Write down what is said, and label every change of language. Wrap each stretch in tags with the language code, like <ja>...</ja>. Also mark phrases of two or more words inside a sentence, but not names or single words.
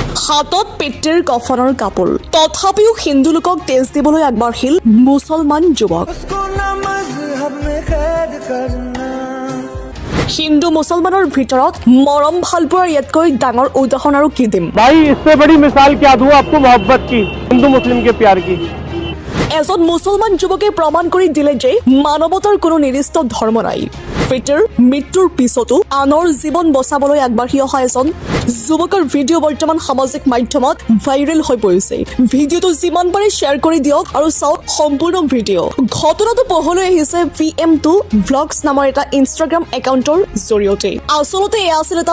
<as>হাতত পিতৃৰ কফনৰ কাপোৰ তথাপিও হিন্দু লোকক তেজ দিবলৈ আগবাঢ়িল মুছলমান যুৱক হিন্দু মুছলমানৰ ভিতৰত মৰম ভালপোৱাৰ ইয়াতকৈ ডাঙৰ উদাহৰণ আৰু কি দিম</as> <hi>भाई इससे बड़ी मिसाल क्या दूं आपको मोहब्बत की हिंदू मुस्लिम के प्यार की</hi> <as>এজন মুছলমান যুৱকে প্ৰমাণ কৰি দিলে যে মানৱতাৰ কোনো নিৰ্দিষ্ট ধৰ্ম নাই পিতৃৰ মৃত্যুৰ পিছতো আনৰ জীৱন বচাবলৈ আগবাঢ়ি অহা এজন যুৱকৰ ভিডিঅ' বৰ্তমান সামাজিক মাধ্যমত ভাইৰেল হৈ পৰিছে ভিডিঅ'টো যিমান পাৰে শ্বেয়াৰ কৰি দিয়ক আৰু চাওক সম্পূৰ্ণ ভিডিঅ' ঘটনাটো পোহৰলৈ আহিছে VM2 ভ্লগছ নামৰ এটা ইনষ্টাগ্ৰাম একাউণ্টৰ জৰিয়তে আচলতে এয়া আছিল এটা</as>